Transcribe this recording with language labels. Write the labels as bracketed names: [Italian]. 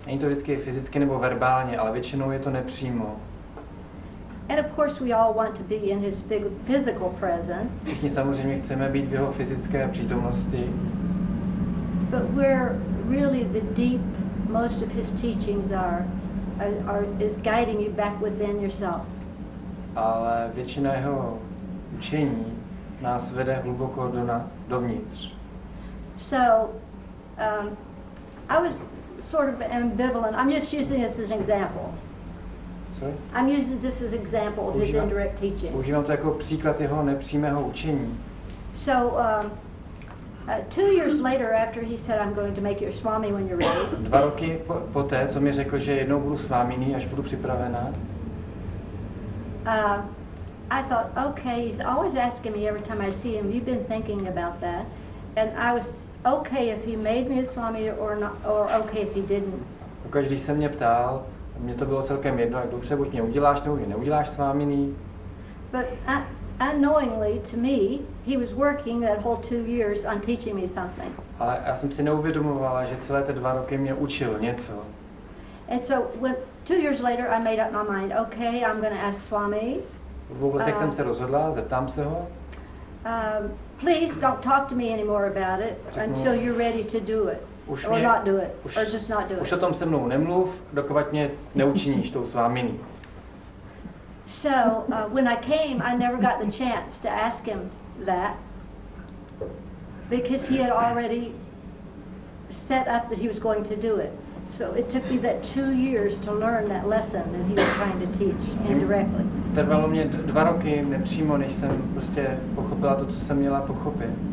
[Czech] Není to vždycky fyzicky nebo verbálně, ale většinou je to nepřímo. [English] And of course we all want to be in his physical presence. [Czech] Všichni samozřejmě chceme být v jeho fyzické přítomnosti. [English] But where really the deep, most of his teachings is guiding you back within yourself. [Czech] Ale většina jeho učení nás vede hluboko dovnitř. [English] So I was sort of ambivalent. I'm just using this as an example. Sorry? I'm using this as an example of his indirect teaching. [Czech] Používám to jako příklad jeho nepřímého učení. [English] So 2 years later, after he said, I'm going to make you a Swami when you're ready. [Czech] 2 roky poté, co mi řekl, že jednou budu sváminý, až budu připravená. [English] I thought, okay, he's always asking me every time I see him, you've been thinking about that. And I was okay if he made me a Swami or not, or okay if he didn't. [Czech] Pokaždé, když se mě ptal, mně to bylo celkem jedno, jak dobře, buď mě uděláš, nebo mě neuděláš sváminý. [English] But unknowingly to me, he was working that whole 2 years on teaching me something. [Czech] Ale já jsem si neuvědomovala, že celé ty 2 roky mě učil něco. [English] And so when 2 years later I made up my mind, okay, I'm going to ask Swami. [Czech] V 2 letech jsem se rozhodla, zeptám se ho. [English] Please don't talk to me anymore about it until you're ready to do it. Or not do it, or just not do it. [Czech] Už o tom se mnou nemluv, dokud mě neučiníš tou sváminí. [English] So when I came, I never got the chance to ask him that because he had already set up that he was going to do it. So it took me that 2 years to learn that lesson that he was trying to teach indirectly. [Czech] Trvalo mě 2 roky nepřímo, než jsem prostě pochopila to, co jsem měla pochopit.